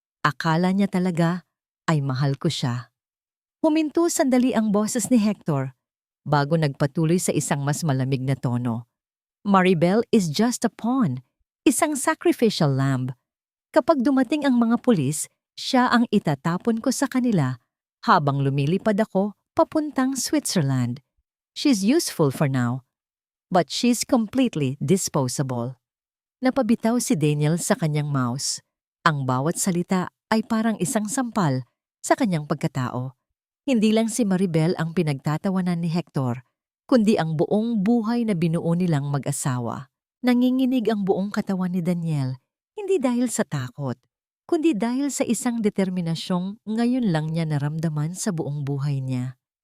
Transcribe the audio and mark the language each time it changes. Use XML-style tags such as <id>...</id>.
<tl>Akala niya talaga ay mahal ko siya. Huminto sandali ang boses ni Hector bago nagpatuloy sa isang mas malamig na tono.</tl> <en>Maribel is just a pawn, isang sacrificial lamb.</en> <tl>Kapag dumating ang mga pulis, siya ang itatapon ko sa kanila habang lumilipad ako papuntang Switzerland.</tl> <en>She's useful for now, but she's completely disposable.</en> <tl>Napabitaw si Daniel sa kanyang mouse. Ang bawat salita ay parang isang sampal sa kanyang pagkatao. Hindi lang si Maribel ang pinagtatawanan ni Hector, kundi ang buong buhay na binuo nilang mag-asawa. Nanginginig ang buong katawan ni Daniel, hindi dahil sa takot, kundi dahil sa isang determinasyong ngayon lang niya naramdaman sa buong buhay niya.</tl>